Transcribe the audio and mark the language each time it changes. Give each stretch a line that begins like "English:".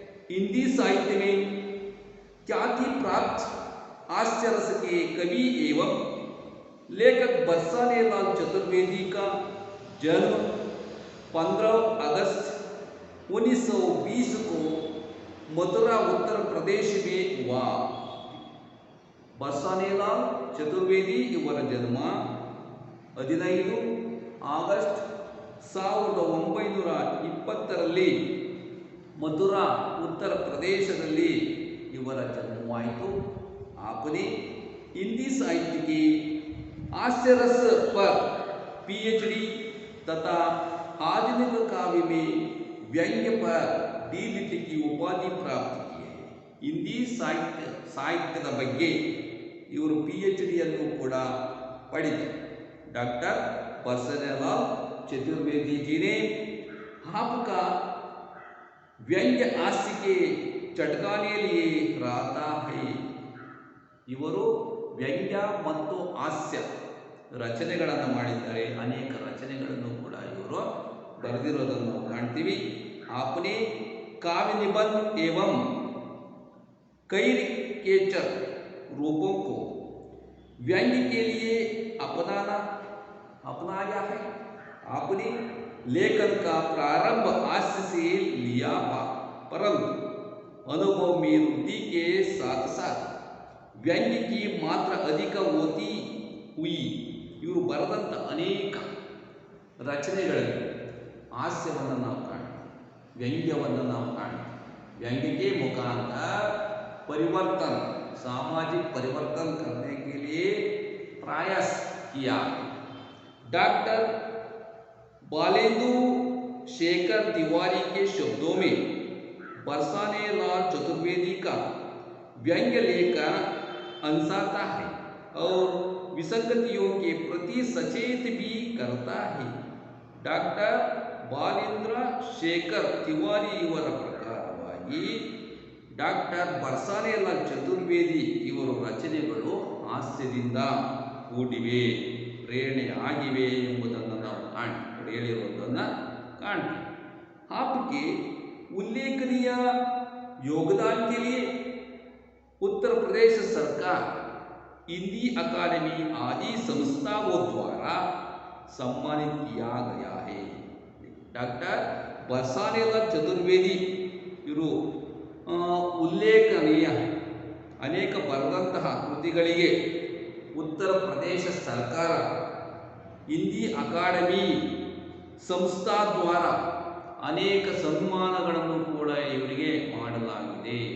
Hindi: हिंदी साहित्य में ख्याति प्राप्त हास्य रस के कवि एवं लेखक बरसानेलाल चतुर्वेदी का जन्म 15 अगस्त 1920 को मथुरा उत्तर प्रदेश में हुआ।
Kannada: बरसानेलाल चतुर्वेदी ಇವರ ಜನ್ಮ 15 ಆಗಸ್ಟ್ 1920ರಲ್ಲಿ मथुरा उत्तर प्रदेशದಲ್ಲಿ ಇವರ जन्मवाಯಿತು।
Hindi: आपने हिंदी साहित्य की हास्य रस पर पीएचडी तथा आधुनिक काव्य में व्यंग्य पर डीलिट की उपाधि प्राप्त की है।
Kannada: हिंदी साहित्यದ ಬಗ್ಗೆ ಇವರು ಪಿಎಚ್ಡಿ ಅನ್ನು ಕೂಡ ಪಡೆದರು।
Hindi: डॉक्टर बरसानेलाल चतुर्वेदी जी ने आपका व्यंग्य हास्य के चटकाने लिए रहता है।
Kannada: ಇವರು ವ್ಯಂಗ್ಯ ಮತ್ತು ಹಾಸ್ಯ ರಚನೆಗಳನ್ನು ಮಾಡಿದ್ದಾರೆ। ಅನೇಕ ರಚನೆಗಳನ್ನು ಕೂಡ ಇವರು ಬರೆದಿರೋದನ್ನು ನಾವು ಕಾಣ್ತೀವಿ।
Hindi: आपने काव्य निबंध एवं कैरिकेचर रूपों को व्यंग्य के लिए अपनाया है। आपने लेखन का प्रारंभ हास्य से लिया, परंतु अनुभव में वृद्धि के साथ साथ व्यंग्य की मात्रा अधिक होती हुई।
Kannada: ಇವರು ಬರೆದಂಥ ಅನೇಕ ರಚನೆಗಳಲ್ಲಿ ಹಾಸ್ಯವನ್ನು ನಾವು ಕಾಣ್ತೀವಿ, ವ್ಯಂಗ್ಯವನ್ನು ನಾವು ಕಾಣ್ತೀವಿ।
Hindi: व्यंग्य के मुखांतर परिवर्तन, सामाजिक परिवर्तन करने के लिए प्रयास किया। डॉक्टर बालेंदु शेखर तिवारी के शब्दों में बरसानेलाल चतुर्वेदी का व्यंग्य लेखन अनसाता है और विसंगतियों के प्रति सचेत भी करता है।
Kannada: डॉक्टर बालेंद्र शेखर तिवारी ಇವರ ಪ್ರಕಾರವಾಗಿ ಡಾಕ್ಟರ್ ಬರಸಾನೇಲಾಲ್ ಚತುರ್ವೇದಿ ಇವರ ರಚನೆಗಳು ಹಾಸ್ಯದಿಂದ ಕೂಡಿವೆ, ಪ್ರೇರಣೆ ಆಗಿವೆ ಎಂಬುದನ್ನು ನಾವು ಹೇಳಿರುವುದನ್ನು ಕಾಣ್ತೀವಿ।
Hindi: आपके उल्लेखनीय योगदान के लिए उत्तर प्रदेश सरकार हिंदी अकादमी आदि संस्थाओं द्वारा सम्मानित किया गया है।
Kannada: डॉक्टर बरसानेलाल चतुर्वेदी ಇವರು ಉಲ್ಲೇಖನೀಯ ಅನೇಕ ಬರೆದಂತಹ ಕೃತಿಗಳಿಗೆ ಉತ್ತರ ಪ್ರದೇಶ ಸರ್ಕಾರ ಹಿಂದಿ ಅಕಾಡೆಮಿ ಸಂಸ್ಥಾ ದ್ವಾರ ಅನೇಕ ಸನ್ಮಾನಗಳನ್ನು ಕೂಡ ಇವರಿಗೆ ಮಾಡಲಾಗಿದೆ।